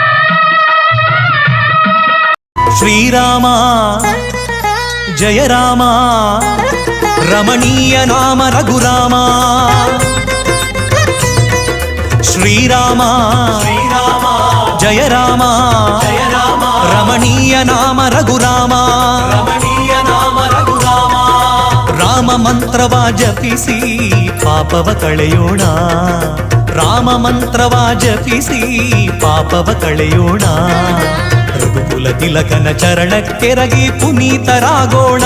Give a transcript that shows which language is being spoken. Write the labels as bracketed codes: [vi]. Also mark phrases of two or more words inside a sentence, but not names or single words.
[te] శ్రీరామ జయ రామ రమణీయ నామ రఘురామ. శ్రీరామ జయ రామ రమణీయ నామ రఘురామ. [kn] ರಾಮ ಮಂತ್ರವ ಜಪಿಸಿ ಪಾಪವ ಕಳೆಯೋಣ. ರಾಮ ಮಂತ್ರವ ಜಪಿಸಿ ಪಾಪವ ಕಳೆಯೋಣ. ರಘುಕುಲ ತಿಲಕನ ಚರಣಕ್ಕೆರಗಿ ಪುನೀತರಾಗೋಣ.